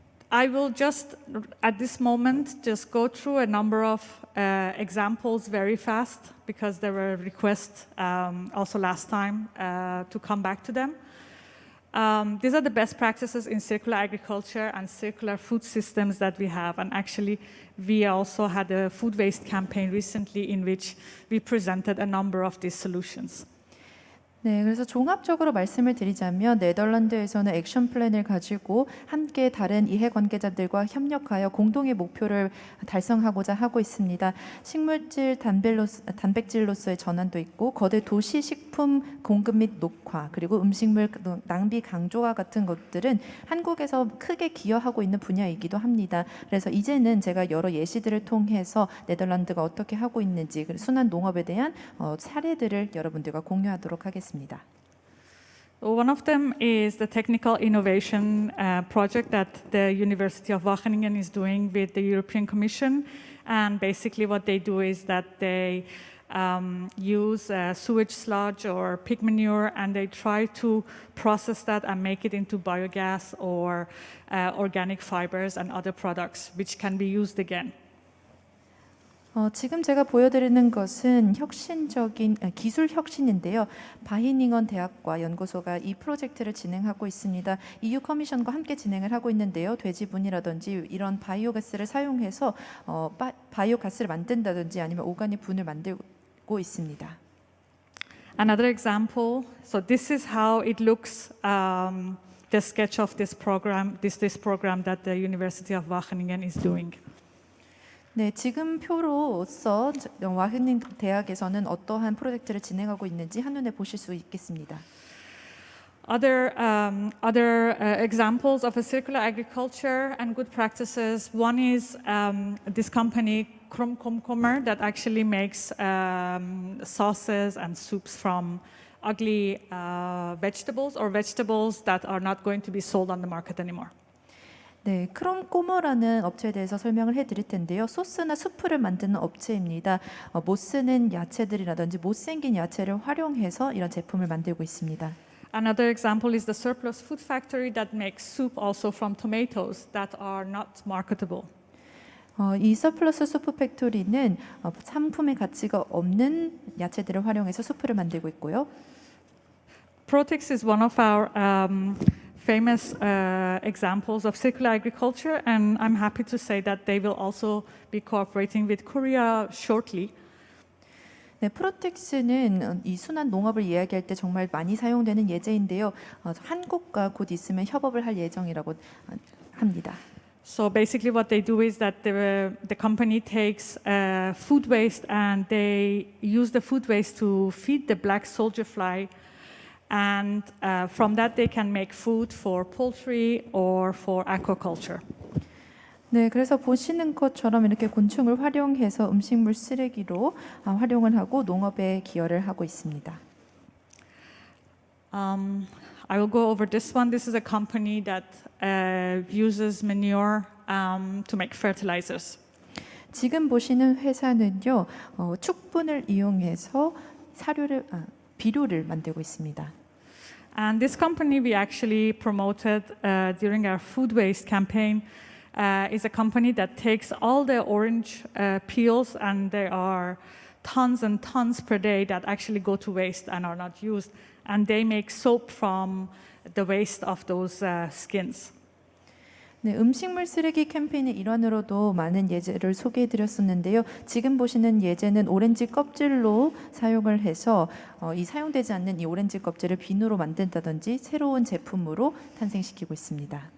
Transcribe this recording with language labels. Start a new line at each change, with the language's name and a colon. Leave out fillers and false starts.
English: I will just, at this moment, just go through a number of examples very fast, because there were requests also last time to come back to them. These are the best practices in circular agriculture and circular food systems that we have. And actually, we also had a food waste campaign recently in which we presented a number of these solutions.
Korean: 네, 그래서 종합적으로 말씀을 드리자면 네덜란드에서는 액션 플랜을 가지고 함께 다른 이해관계자들과 협력하여 공동의 목표를 달성하고자 하고 있습니다. 식물질 단백질로서의 전환도 있고 거대 도시 식품 공급 및 녹화, 그리고 음식물 낭비 강조와 같은 것들은 한국에서 크게 기여하고 있는 분야이기도 합니다. 그래서 이제는 제가 여러 예시들을 통해서 네덜란드가 어떻게 하고 있는지, 순환 농업에 대한 사례들을 여러분들과 공유하도록 하겠습니다.
English: One of them is the technical innovation project that the University of Wageningen is doing with the European Commission. And basically what they do is that they use sewage sludge or pig manure, and they try to process that and make it into biogas or organic fibers and other products which can be used again.
Korean: 지금 제가 보여드리는 것은 혁신적인 기술 혁신인데요. 바히닝언 대학과 연구소가 이 프로젝트를 진행하고 있습니다. EU 커미션과 함께 진행을 하고 있는데요. 돼지분이라든지 이런 바이오가스를 사용해서 바이오가스를 만든다든지 아니면 오가닉 분을 만들고 있습니다.
English: Another example. So this is how it looks. The sketch of this program, this program that the University of Wageningen is doing.
Korean: 네, 지금 표로서 와흐닝 대학에서는 어떠한 프로젝트를 진행하고 있는지 한눈에 보실 수 있겠습니다.
English: Other examples of a circular agriculture and good practices. One is this company Kromkommer that actually makes sauces and soups from ugly vegetables or vegetables that are not going to be sold on the market anymore.
Korean: 네, 크롬꼬머라는 업체에 대해서 설명을 해드릴 텐데요. 소스나 수프를 만드는 업체입니다. 못 쓰는 야채들이라든지 못생긴 야채를 활용해서 이런 제품을 만들고 있습니다.
English: Another example is the Surplus Food Factory that makes soup also from tomatoes that are not marketable.
Korean: 이 서플러스 수프 팩토리는 상품의 가치가 없는 야채들을 활용해서 수프를 만들고 있고요.
English: Protex is one of our famous examples of circular agriculture, and I'm happy to say that they will also be cooperating with Korea shortly.
Korean: 네, 프로텍스는 이 순환 농업을 이야기할 때 정말 많이 사용되는 예제인데요. 한국과 곧 있으면 협업을 할 예정이라고 합니다.
English: So basically what they do is that the company takes food waste and they use the food waste to feed the black soldier fly. And from that they can make food for poultry or for aquaculture.
Korean: 네, 그래서 보시는 것처럼 이렇게 곤충을 활용해서 음식물 쓰레기로 활용을 하고 농업에 기여를 하고 있습니다.
English: I will go over this one. This is a company that uses manure to make fertilizers.
Korean: 지금 보시는 회사는요, 축분을 이용해서 비료를 만들고 있습니다.
English: And this company we actually promoted during our food waste campaign is a company that takes all the orange peels, and there are tons and tons per day that actually go to waste and are not used. And they make soap from the waste of those skins.
Korean: 네, 음식물 쓰레기 캠페인의 일환으로도 많은 예제를 소개해 드렸었는데요. 지금 보시는 예제는 오렌지 껍질로 사용을 해서 이 사용되지 않는 이 오렌지 껍질을 비누로 만든다든지 새로운 제품으로 탄생시키고 있습니다.